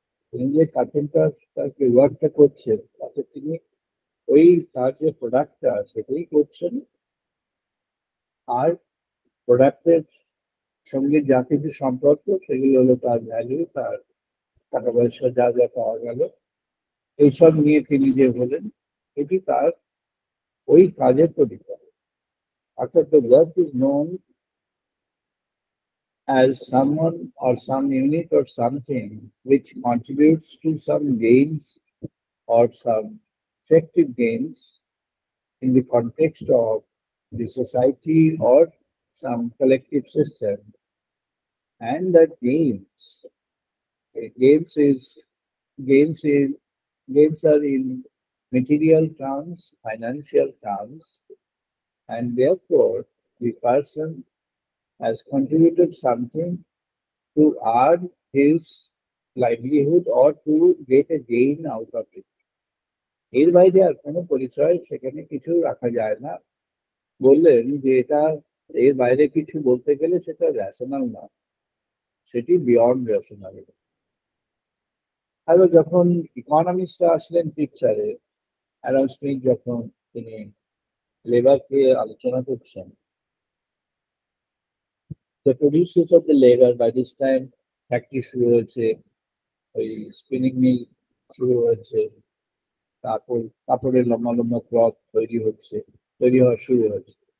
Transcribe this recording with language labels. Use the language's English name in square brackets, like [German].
[Bangla] তিনি যে কার্পেন্টার তার যে ওয়ার্কটা করছেন, তাতে তিনি ওই তার যে প্রোডাক্টটা সেটাই করছেন, আর প্রোডাক্টের সঙ্গে যা কিছু সম্পর্ক সেগুলো হলো তার ভ্যালু, তার টাকা পয়সা যা যা পাওয়া গেল, এইসব নিয়ে তিনি যে হলেন, এটি তার ওই কাজের পরিচয়। [English] অর্থাৎ the work is known as someone or some unit or something which contributes to some gains or some effective gains in the context of the society or some collective system, and that gains is gains is gains are in material terms, financial terms, and therefore the person has contributed something to earn his livelihood or to get a gain out of it. [Bangla] এর বাইরে আর কোনো পরিচয় সেখানে কিছু রাখা যায় না। বললেন যে এটা এর বাইরে কিছু বলতে গেলে সেটা রেশনাল না, সেটি বিয়ন্ড রেশনাল। আর যখন ইকোনমিক্সটা আসলেন পিকচারে, অ্যাডাম স্মিথ যখন তিনি লেবারকে আলোচনা করছেন, [English] the producers of the labor by this time [Bangla] factory শুরু হয়েছে, ওই স্পিনিং মিল শুরু হয়েছে, তারপর কাপড়ের লম্বা লম্বা ক্লথ তৈরি হওয়া শুরু হয়েছে।